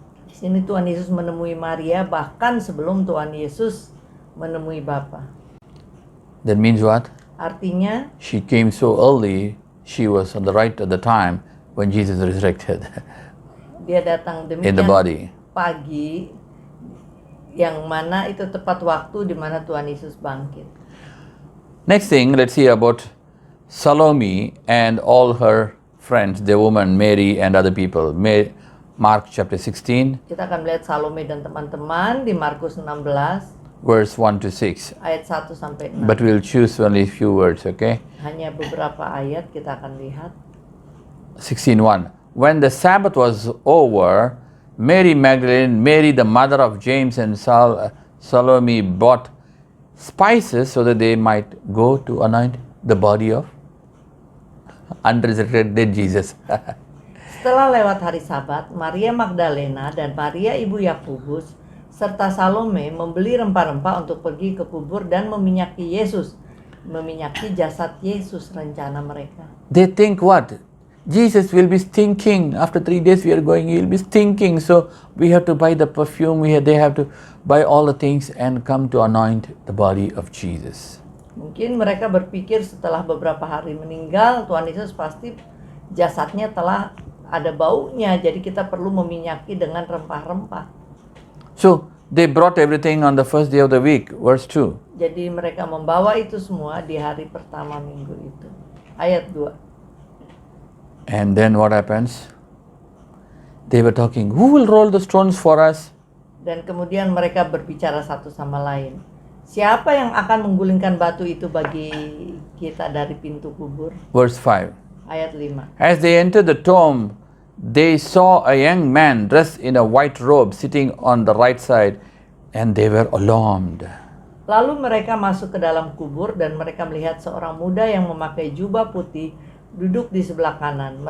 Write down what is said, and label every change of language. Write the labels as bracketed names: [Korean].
[Indonesian] Di sini Tuhan Yesus menemui Maria bahkan sebelum Tuhan Yesus menemui Bapa. [English] That means what? [Indonesian] Artinya [English] She came so early, she was on the right at the time when Jesus resurrected [Indonesian] dia datang [English] in the body. [Indonesian] pagi yang mana itu tepat waktu di mana Tuhan Yesus bangkit. [English] Next thing, let's see about Salome and all her friends, the woman Mary and other people. Mark chapter 16, [Indonesian] Kita akan melihat Salome dan teman-teman di Markus 16 [English] verse 1 to 6. [Indonesian] ayat 1 sampai 6. [English] But we'll choose only a few words, okay? [Indonesian] Hanya beberapa ayat kita akan lihat. [English] 16:1. When the Sabbath was over, Mary Magdalene, Mary the mother of James, and Salome bought spices so that they might go to anoint the body of unresurrected Jesus. [Indonesian] Setelah lewat hari Sabat, Maria Magdalena dan Maria ibu Yakobus serta Salome membeli rempah-rempah untuk pergi ke kubur dan meminyaki Yesus, meminyaki jasad Yesus rencana mereka. [English] They think what? Jesus will be stinking. After 3 days we are going, he will be stinking. So we have to buy the perfume. They have to buy all the things and come to anoint the body of Jesus. [Indonesian] Mungkin mereka berpikir setelah beberapa hari meninggal, Tuhan Yesus pasti jasadnya telah ada baunya, jadi kita perlu meminyaki dengan rempah-rempah. [English] So they brought everything on the first day of the week, verse 2. [Indonesian] Jadi mereka membawa itu semua di hari pertama minggu itu. Ayat 2. [English] And then what happens? They were talking, who will roll the stones for us? [Indonesian] Dan kemudian mereka berbicara satu sama lain. Siapa yang akan menggulingkan batu itu bagi kita dari pintu kubur? [English] Verse 5. [Indonesian] Ayat 5. [English] As they entered the tomb, they saw a young man dressed in a white robe sitting on the right side, and they were alarmed. [Indonesian] Lalu mereka masuk ke dalam kubur dan mereka melihat seorang muda yang memakai jubah putih duduk di sebelah kanan.